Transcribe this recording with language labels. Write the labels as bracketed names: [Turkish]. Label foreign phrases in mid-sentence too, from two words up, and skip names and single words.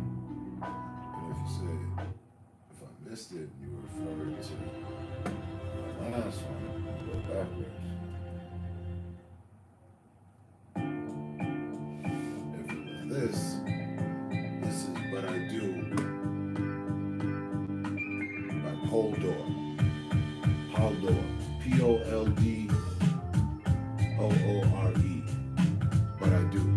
[English] And if you said, if I missed it, you referred to the last one, go backwards. If it was this is But I Do by Poldor. Poldor, P-O-L-D-O-O-R-E, But I Do.